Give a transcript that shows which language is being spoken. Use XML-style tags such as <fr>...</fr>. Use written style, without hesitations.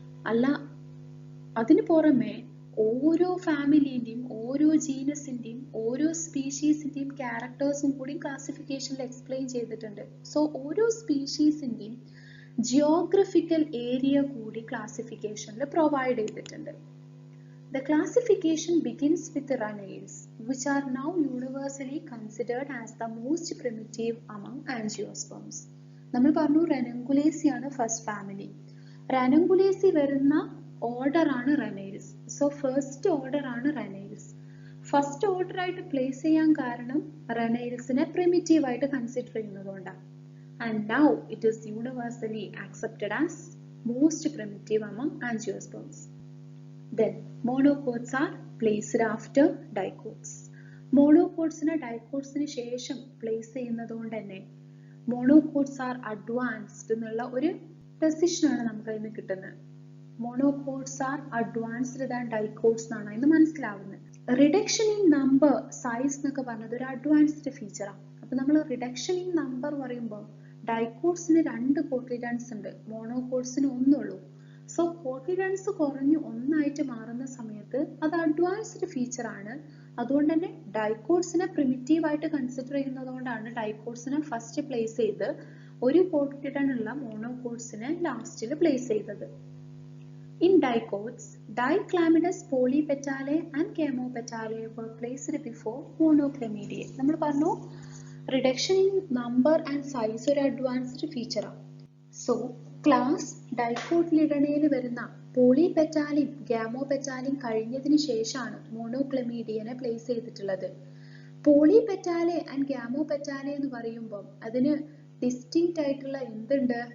<ml>അല്ല, അതിന് പുറമെ ഓരോ ഫാമിലിന്റെയും ഓരോ ജീനസിന്റെയും ഓരോ സ്പീഷീസിന്റെയും ക്യാരക്ടേഴ്സും കൂടി ക്ലാസിഫിക്കേഷനിൽ എക്സ്പ്ലെയിൻ ചെയ്തിട്ടുണ്ട്. സോ ഓരോ സ്പീഷീസിന്റെയും ജിയോഗ്രഫിക്കൽ ഏരിയ കൂടി ക്ലാസിഫിക്കേഷനിൽ പ്രൊവൈഡ് ചെയ്തിട്ടുണ്ട്.</ml> <en>The classification begins with the runnels, which are now universally considered as the most primitive among angiosperms.</en> <ml>നമ്മൾ പറഞ്ഞു Ranunculacea ആണ് ഫസ്റ്റ് ഫാമിലി. Ranunculacea വരുന്ന ഓർഡർ ആണ് Runnels. സോ ഫസ്റ്റ് ഓർഡർ ആണ് Runnels. ഫസ്റ്റ് ഓർഡർ ആയിട്ട് place ചെയ്യാൻ കാരണം Runnelsനെ പ്രിമിറ്റീവ് ആയിട്ട് consider ചെയ്യുന്നതുകൊണ്ടാണ്.</ml> <en>And now it is universally accepted as most primitive among angiosperms. Then monocots are placed after dicots.</en> <ml>Monocotsനെ dicotsന് ശേഷം place ചെയ്യുന്നതുകൊണ്ട് തന്നെ</ml> <en>monocots are advanced</en> <ml>എന്നുള്ള ഒരു ഡെസിഷൻ ആണ് നമുക്ക് അതിന് കിട്ടുന്നത്.</ml> <en>monocots are advanced than dicots</en> <ml>എന്നാണ് അതിന് മനസ്സിലാവുന്നത്. റിഡക്ഷൻ ഇൻ നമ്പർ സൈസ് എന്നൊക്കെ പറഞ്ഞത് ഒരു അഡ്വാൻസ്ഡ് ഫീച്ചറാണ്. അപ്പൊ നമ്മൾ റിഡക്ഷൻ ഇൻ നമ്പർ പറയുമ്പോൾ ഡൈക്കോട്സിന് 2 കോട്ടിലിഡൻസ് ഉണ്ട്, മോണോകോട്സിന് 1 ഉള്ളൂ. സോ കോട്ടിലിഡൻസ് കുറഞ്ഞ് 1 ആയിട്ട് മാറുന്ന സമയത്ത് അത് അഡ്വാൻസ്ഡ് ഫീച്ചർ ആണ്. അതുകൊണ്ട് തന്നെ ഡൈക്കോട്സിനെ പ്രിമിറ്റീവ് ആയിട്ട് കൺസിഡർ ചെയ്യുന്നതുകൊണ്ടാണ് ഡൈക്കോട്സിനെ ഫസ്റ്റ് പ്ലേസ് ചെയ്ത് ഒരു കോട്ടിലിഡൻ ഉള്ള മോണോകോട്സിനെ ലാസ്റ്റിൽ പ്ലേസ് ചെയ്തത്.</ml> <en>In dicots, Diclamidus polypetalae and Gamopetalae were placed before Monoclamidiae.</en> <ml>നമ്മൾ പറഞ്ഞു reduction in number and size ഒരു അഡ്വാൻസ്ഡ് ഫീച്ചറാണ്. സോ ക്ലാസ് ഡൈക്കോട്ടിലിഡനയിൽ വരുന്ന പോളിപെറ്റാലിയും ഗാമോപെറ്റാലിയും കഴിഞ്ഞതിന് ശേഷമാണ് മോണോക്ലമീഡിയനെ പ്ലേസ് ചെയ്തിട്ടുള്ളത്. പോളിപെറ്റാലെ ആൻഡ് ഗാമോപെറ്റാലെ എന്ന് പറയുമ്പോൾ അതിന് ഡിസ്റ്റിങ്ക്റ്റ് ആയിട്ടുള്ള എന്തുണ്ട്?</ml>